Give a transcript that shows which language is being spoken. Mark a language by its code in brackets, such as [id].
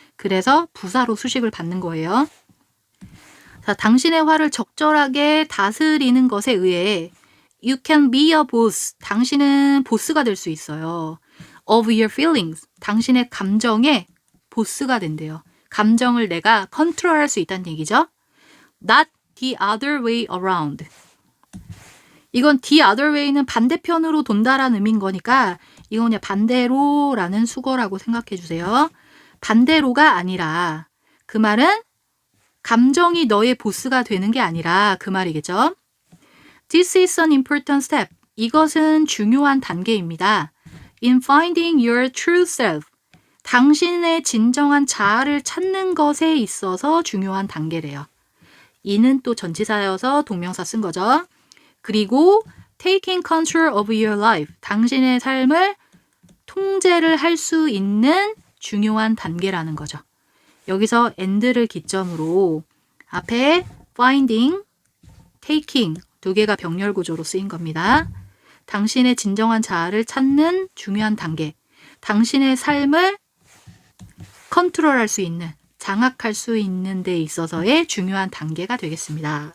[ko] 그래서 부사로 수식을 받는 거예요. 자, 당신의 화를 적절하게 다스리는 것에 의해 [en] You can be a boss. [ko] 당신은 보스가 될 수 있어요. [en] Of your feelings. [ko] 당신의 감정의 보스가 된대요. 감정을 내가 컨트롤할 수 있다는 얘기죠. [en] Not the other way around. [ko] 이건 the other way는 반대편으로 돈다라는 의미인 거니까 이건 그냥 반대로라는 수거라고 생각해 주세요. 반대로가 아니라 그 말은 감정이 너의 보스가 되는 게 아니라 그 말이겠죠. [en] This is an important step. [ko] 이것은 중요한 단계입니다. [en] In finding your true self. [ko] 당신의 진정한 자아를 찾는 것에 있어서 중요한 단계래요. 이는 또 전치사여서 동명사 쓴 거죠. 그리고 [en] taking control of your life. [ko] 당신의 삶을 통제를 할 수 있는 중요한 단계라는 거죠. 여기서 and를 기점으로 앞에 finding, taking 두 개가 병렬 구조로 쓰인 겁니다. 당신의 진정한 자아를 찾는 중요한 단계. 당신의 삶을 컨트롤할 수 있는, 장악할 수 있는 데 있어서의 중요한 단계가 되겠습니다.